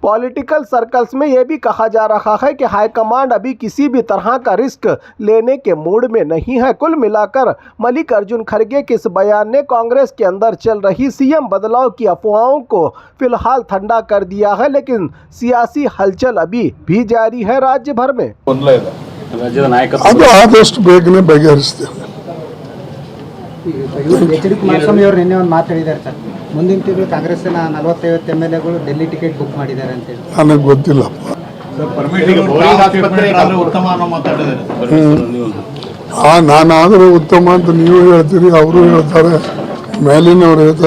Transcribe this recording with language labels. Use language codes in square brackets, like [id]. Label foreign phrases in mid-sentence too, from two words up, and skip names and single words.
[en] political circles [hi] में यह भी कहा जा रहा है कि हाईकमांड अभी किसी भी तरह का रिस्क लेने के मूड में नहीं है। कुल मिलाकर मल्लिकार्जुन खड़गे के इस बयान ने कांग्रेस के अंदर चल रही सीएम बदलाव की अफवाहों को फिलहाल ठंडा कर दिया है, लेकिन सियासी हलचल अभी भी जारी है राज्य भर में। [kn] ಅದು ಆದಷ್ಟು ಬೇಗನೆ ಬಗೆಹರಿಸ್ತೇವೆ. ಎಚ್.ಡಿ. ಕುಮಾರಸ್ವಾಮಿ ಅವರು ನಿನ್ನೆ ಒಂದು ಮಾತು ಹೇಳಿದ್ದಾರೆ ಸರ್, ಮುಂದಿನ ತಿಂಗಳು ಕಾಂಗ್ರೆಸ್ಸಿನ 40-50 MLAಗಳು ಡೆಲ್ಲಿ [en] ticket book [kn] ಮಾಡಿದ್ದಾರೆ ಅಂತ ಹೇಳಿ. ನನಗೆ ಗೊತ್ತಿಲ್ಲಪ್ಪ. ನಾನಾದರೂ ಉತ್ತಮ ಅಂತ ನೀವು ಹೇಳ್ತೀರಿ, ಅವರು ಹೇಳ್ತಾರೆ, ಮೇಲಿನವರು ಹೇಳ್ತಾರೆ.